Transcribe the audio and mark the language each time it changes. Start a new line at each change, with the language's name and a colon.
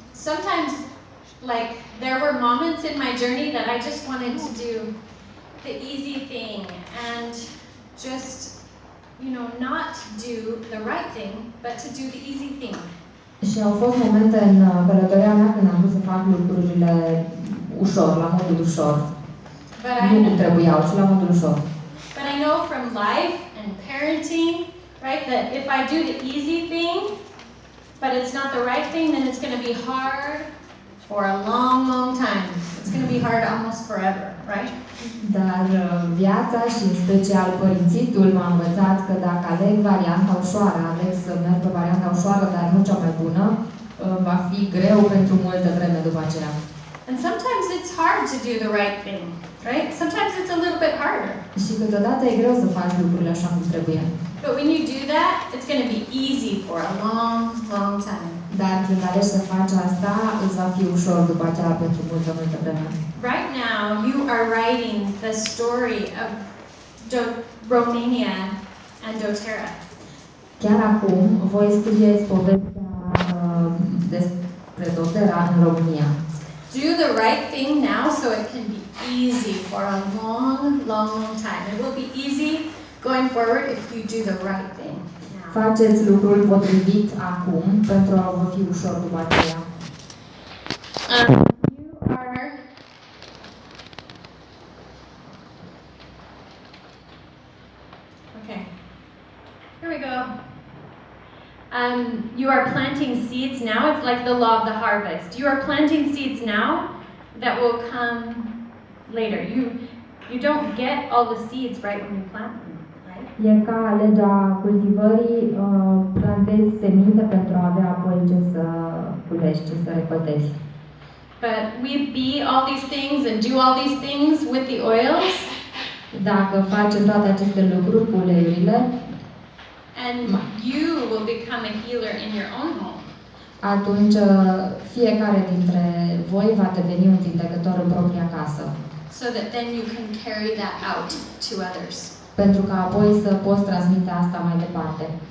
English: Sometimes, like, there were moments in my journey that I just wanted to do the easy thing and just, you know, not do the right thing, but to do the easy thing.
Romanian: Și au fost momente în călătoria mea când am vrut să fac lucrurile ușor, la modul ușor. Nu cum trebuiau, ci la modul ușor.
English: But I know from life and parenting, right, that if I do the easy thing, but it's not the right thing, then it's going to be hard for a long, long time. It's going to be hard almost forever, right?
Romanian: Dar viața și în special părințitul m-a învățat că dacă aleg varianta ușoară, aleg să merg pe varianta ușoară, dar nu cea mai bună, va fi greu pentru multă vreme după aceea.
English: And sometimes it's hard to do the right thing, right? Sometimes it's a little bit harder.
Romanian: Și câteodată e greu să faci lucrurile așa cum trebuie.
English: But when you do that, it's going to be easy for a long, long time.
Romanian: Dar când alegi să faci asta, îți va fi ușor după aceea pentru multă, multă vreme.
English: Right now, you are writing the story of Romania and doTERRA.
Romanian: Chiar acum, voi scrieți povestea despre doTERRA în România.
English: Do the right thing now so it can be easy for a long, long, long time. It will be easy going forward if you do the right thing.
Romanian: Faceți lucrul potrivit acum pentru a vă fi ușor după aceea.
English: You are okay. Here we go. You are planting seeds now. It's like the law of the harvest. You are planting seeds now that will come later. You don't get all the seeds right when you plant them, right?
Romanian: E ca legea cultivării, plantezi semințe pentru a avea apoi ce să culești, ce să recoltezi.
English: But we be all these things and do all these things with the oils.
Romanian: Dacă facem toate aceste lucruri cu uleiurile,
English: And you will become a healer in your own home.
Romanian: atunci fiecare dintre voi va deveni un vindecător în propria casă.
English: So that then you can carry that out to others.
Romanian: Pentru ca apoi să poți transmite asta mai departe.